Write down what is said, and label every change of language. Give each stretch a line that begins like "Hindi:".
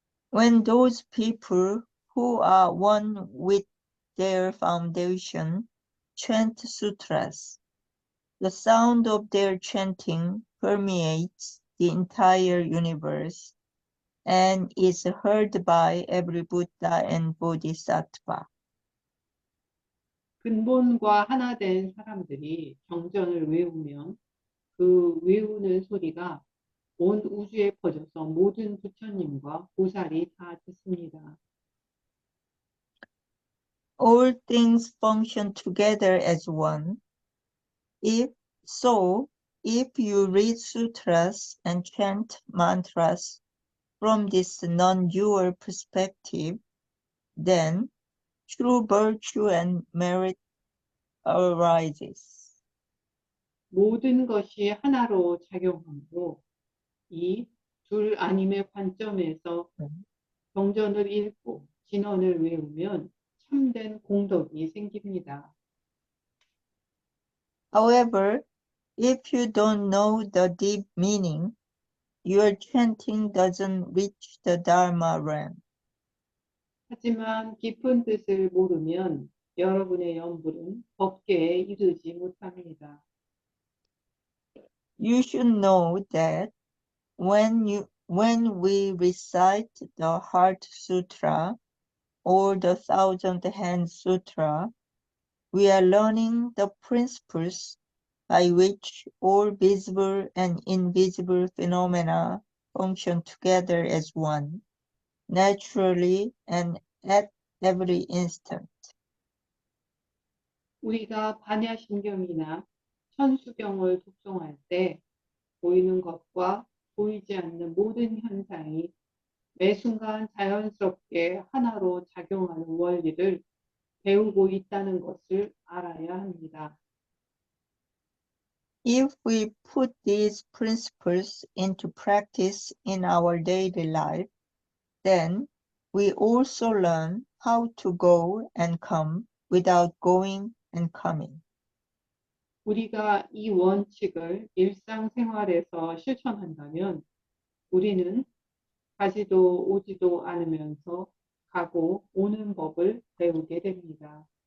English: When those people who are one with their foundation chant sutras, the sound of their chanting permeates the entire universe and is heard by every Buddha and Bodhisattva.
Korean: 근본과 하나 된 사람들이 경전을 외우면 그 외우는 소리가 온 우주에 퍼져서 모든 부처님과 보살이 다 듣습니다.
English: All things function together as one. If so, if you read sutras and chant mantras from this non-dual perspective, then true virtue and merit arises.
Korean: 모든 것이 하나로 작용하므로 이 둘 아님의 관점에서 경전을 읽고 진언을 외우면 참된 공덕이 생깁니다.
English: However, if you don't know the deep meaning, your chanting doesn't reach the Dharma realm.
Korean: 하지만 깊은 뜻을 모르면 여러분의 연불은 법계에 이르지 못합니다.
English: You should know that when we recite the Heart Sutra or the Thousand Hand Sutra, we are learning the principles by which all visible and invisible phenomena function together as one, naturally and at every instant.
Korean: 우리가 반야신경이나 천수경을 독송할 때 보이는 것과 보이지 않는 모든 현상이 매 순간 자연스럽게 하나로 작용하는 원리를 배우고 있다는 것을 알아야 합니다.
English: If we put these principles into practice in our daily life, then we also learn how to go and come without going and coming.
Korean: 우리가 이 원칙을 일상생활에서 실천한다면 우리는 가지도 오지도 않으면서 가고 오는 법을 배우게 됩니다.